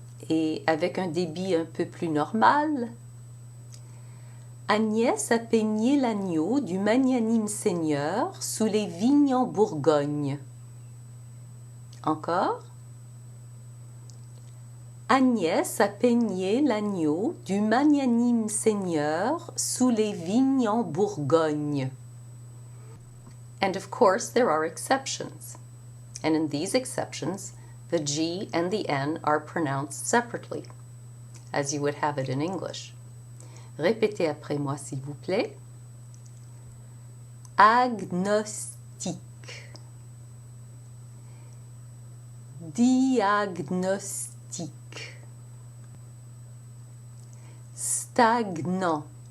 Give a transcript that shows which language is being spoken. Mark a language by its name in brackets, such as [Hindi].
[French] Et avec un débit un peu plus normal. Agnès a peigné l'agneau du magnanime seigneur sous les vignes en Bourgogne. Encore. Agnès a peigné l'agneau du magnanime seigneur sous les vignes en Bourgogne. [English] And of course, there are exceptions. And in these exceptions, the G and the N are pronounced separately, as you would have it in English. [French] Répétez après moi, s'il vous plaît. Agnostique. Diagnostic. Stagnant.